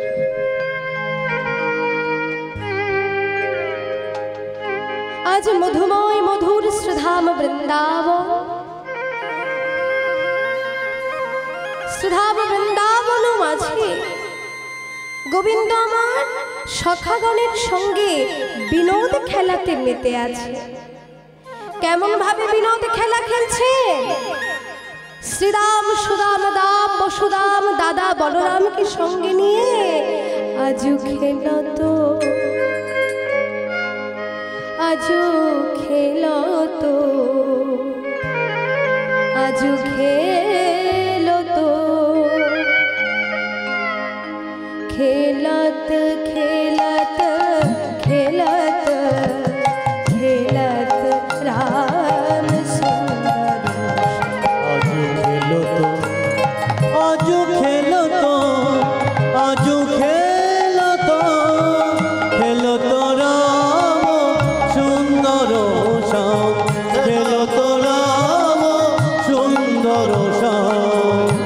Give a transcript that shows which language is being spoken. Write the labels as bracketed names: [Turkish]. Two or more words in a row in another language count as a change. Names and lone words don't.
[Bangla] আজ মধুময় মধুর শ্রীধাম বৃন্দাবন, শ্রীধাম বৃন্দাবন মাঝে গোবিন্দ আমার সখাগণের সঙ্গে বিনোদ খেলাতে মেতে আছে। কেমন ভাবে বিনোদ খেলা খেলছে? শ্রীরাম সুদাম দাম বসুদাম দাদা বলরামকে সঙ্গে নিয়ে আজু খেলতো, আজু খেলতো, আজু খেলতো, খেলত খেলত খেলত খেলত রাম সুন্দর। আজু খেলতো, আজু খেলতো, আজু খেলতো, খেলতো রাম সুন্দর শ্যাম, খেলতো রাম সুন্দর শ্যাম।